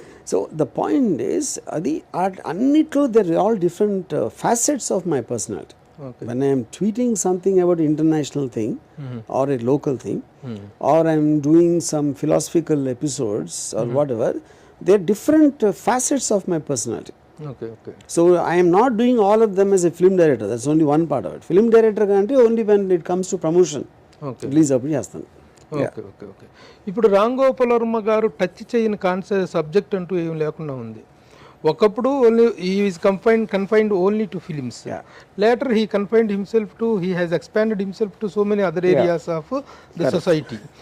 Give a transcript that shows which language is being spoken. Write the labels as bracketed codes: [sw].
[en] so the point is [te] అది అన్నిట్లో [en] They're all different facets of my personality. When I am tweeting something about international thing or a local thing or I am doing some philosophical episodes or whatever, they are different facets of my personality. Okay. So I am not doing all of them as a film director. That's only one part of it. Film director అంటే only when it comes to promotion. [te] Release అప్పుడు చేస్తాను. [en] Okay. [te] ఇప్పుడు రామ్ గోపాల్ వర్మ గారు touch చేయని subject అంటూ ఏం లేకుండా ఉంది. ఒకప్పుడు [en] Only he is confined only to films. Later he confined himself to he has expanded himself to so many other areas of the society.